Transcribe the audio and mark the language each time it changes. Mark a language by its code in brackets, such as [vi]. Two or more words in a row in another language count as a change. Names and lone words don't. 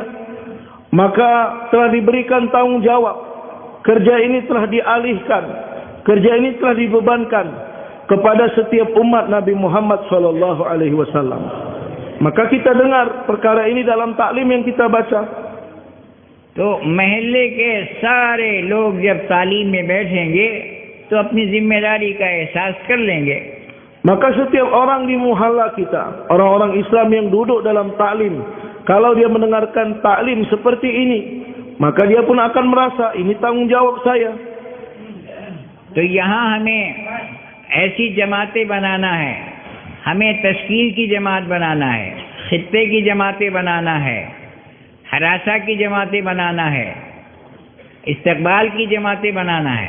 [ms] Maka telah diberikan tanggung jawab. Kerja ini telah dialihkan, kerja ini telah dibebankan kepada setiap umat Nabi Muhammad [ar] صلى الله عليه وسلم. [ms] Maka kita dengar perkara ini dalam taklim yang kita baca. [hi] तो महल्ले के सारे लोग जब तालीम में बैठेंगे तो अपनी जिम्मेदारी का एहसास कर लेंगे। [ms] Maka setiap orang di muhalla kita, orang-orang Islam yang duduk dalam taklim, kalau dia mendengarkan taklim seperti ini, maka dia pun akan merasa ini tanggung jawab saya. [hi] तो यहाँ हमें ऐसी जमातें बनाना है, हमें तश्कील की जमात बनाना है, खित्ते की जमातें बनाना है, हरासा की जमातें बनाना है, इस्तकबाल की जमातें बनाना है।